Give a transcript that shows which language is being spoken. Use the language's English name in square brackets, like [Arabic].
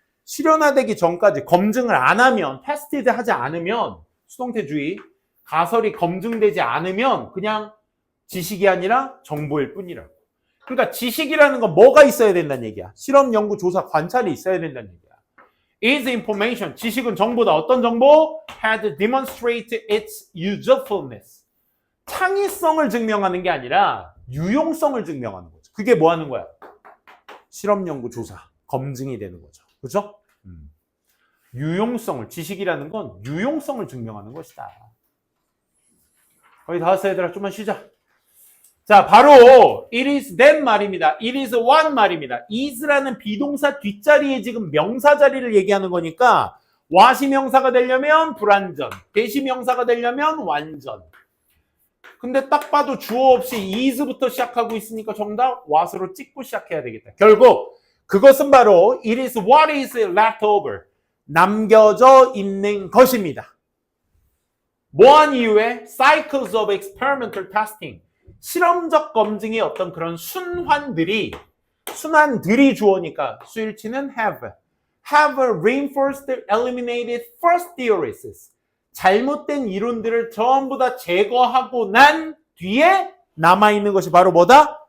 [Korean] 실현화되기 전까지 검증을 안 하면 테스티드 하지 않으면 수동태주의 가설이 검증되지 않으면 그냥 지식이 아니라 정보일 뿐이라고. 그러니까 지식이라는 건 뭐가 있어야 된다는 얘기야? 실험, 연구, 조사, 관찰이 있어야 된다는 얘기야. is information. 지식은 정보다. 어떤 정보? [English] had demonstrated its usefulness. [Korean] 창의성을 증명하는 게 아니라 유용성을 증명하는 거죠. 그게 뭐 하는 거야? 실험 연구 조사, 검증이 되는 거죠. 그렇죠? 유용성을, 지식이라는 건 유용성을 증명하는 것이다. 거의 다 왔어, 얘들아. 좀만 쉬자. 자, 바로 it is that 말입니다. [English] it is what 말입니다. [Korean] is라는 비동사 뒷자리에 지금 명사 자리를 얘기하는 거니까 what이 명사가 되려면 불완전, that이 명사가 되려면 완전. 근데 딱 봐도 주어 없이 is부터 시작하고 있으니까 정답 what으로 찍고 시작해야 되겠다. [English] 결국 그것은 바로 it is what is left over. [Korean] 남겨져 있는 것입니다. [English] 뭐한 이후에 cycles of experimental testing. [Korean] 실험적 검증의 어떤 그런 순환들이 주어니까 수일치는 have reinforced, eliminated first theories. 잘못된 이론들을 전부 다 제거하고 난 뒤에 남아있는 것이 바로 뭐다?